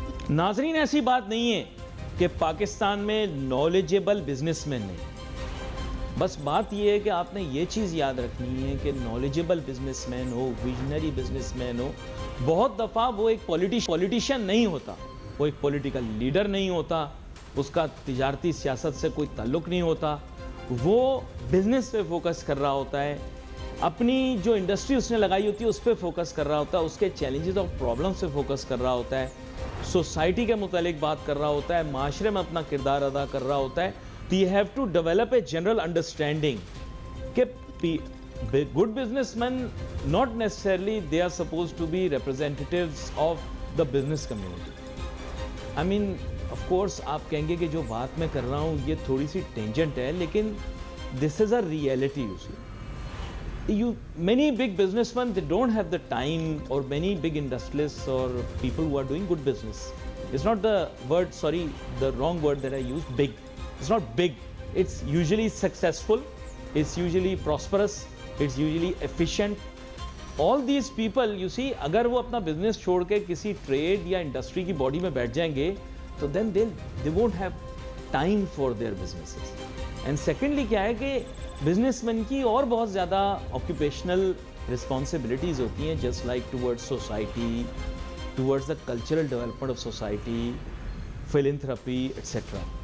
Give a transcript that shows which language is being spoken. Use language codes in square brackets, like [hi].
[ur] ناظرین ایسی بات نہیں ہے کہ پاکستان میں نالجیبل بزنس مین نہیں، بس بات یہ ہے کہ آپ نے یہ چیز یاد رکھنی ہے کہ نالجیبل بزنس مین ہو، ویژنری بزنس مین ہو، بہت دفعہ وہ ایک پولیٹیشین نہیں ہوتا، وہ ایک پولیٹیکل لیڈر نہیں ہوتا، اس کا تجارتی سیاست سے کوئی تعلق نہیں ہوتا، وہ بزنس پہ فوکس کر رہا ہوتا ہے، اپنی جو انڈسٹری اس نے لگائی ہوتی ہے اس پہ فوکس کر رہا ہوتا ہے، اس کے چیلنجز اور پرابلمس پہ فوکس کر رہا ہوتا ہے، سوسائٹی کے متعلق بات کر رہا ہوتا ہے، معاشرے میں اپنا کردار ادا کر رہا ہوتا ہے. [en] تو you have to develop a general understanding کہ good businessmen not necessarily they are supposed to be representatives of the business community. I mean of course [ur] آپ کہیں گے کہ جو بات میں کر رہا ہوں یہ تھوڑی سی ٹینجنٹ ہے، لیکن [en] this is a reality you see. Many big businessmen they don't have the time, or many big industrialists or people who are doing good business. It's not the word, sorry, the wrong word that I used, big. It's not big. It's usually successful. It's usually prosperous. It's usually efficient. All these people, you see, [ur] اگر وہ اپنا business چھوڑ کے کسی trade یا industry کی body میں بیٹھ جائیں گے تو [en] then they won't have time for their businesses. And secondly [ur] کیا ہے کہ بزنس مین کی اور بہت زیادہ آکوپیشنل رسپانسبلٹیز ہوتی ہیں [en] Just like towards society, towards the cultural development of society, philanthropy etcetera.